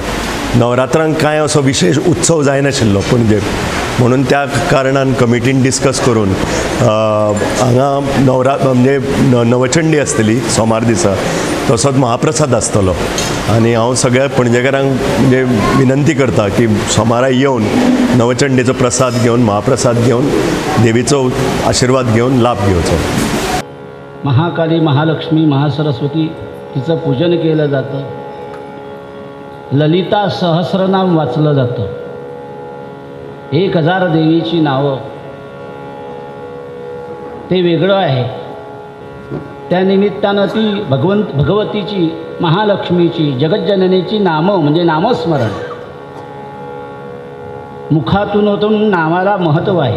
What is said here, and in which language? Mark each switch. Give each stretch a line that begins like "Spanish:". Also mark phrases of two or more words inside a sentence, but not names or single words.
Konkani: नवरात्रांक कांय असो विशेष उत्सव जायनाशिल्लो पणजेक, म्हणून त्या कारणान कमिटीन डिस्कस करून हांगा म्हणजे नवचंडी आसतली सोमार दिसा, तसोच महाप्रसाद आसतलो। आनी हांव सगळ्या पणजेकारांक म्हणजे विनंती करता की सोमारा येवन नवचंडीचो प्रसाद घेवन, महाप्रसाद घेवन, देवीचो आशिर्वाद घेवन लाभ घेवचो।
Marathi: महाकाली, महालक्ष्मी, महासरस्वती तिचं पूजन केलं जातं। ललिता सहस्रनाम वाचलं जातं। 1000 देवीची नावं, ते वेगळं आहे। त्यानिमित्तानं ती भगवतीची, महालक्ष्मीची, जगज्जननीची नामं म्हणजे नामस्मरण मुखातून होतून नामाला महत्त्व आहे।